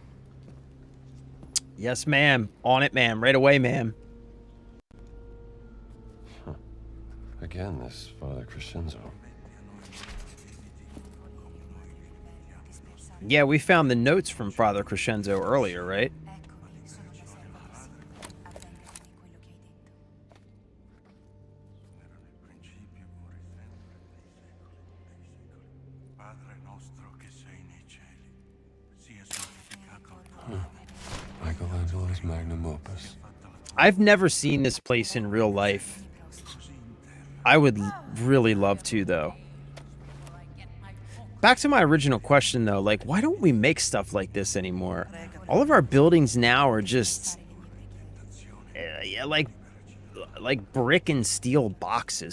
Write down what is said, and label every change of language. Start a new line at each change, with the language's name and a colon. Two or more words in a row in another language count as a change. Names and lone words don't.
English: Yes, ma'am. On it, ma'am. Right away, ma'am. Huh. Again, this Father Crescenzo. Yeah, we found the notes from Father Crescenzo earlier, right?
Italian: Eccomi, sono la serva di Signore. Avvenga di quello che hai detto. Padre nostro che sei nei cieli, sia santificato il tuo nome.
English: Michelangelo's magnum opus. I've never seen this place in real life. I would really love to, though. Back to my original question, though, like, why don't we make stuff like this anymore? All of our buildings now are just, yeah, like brick and steel boxes.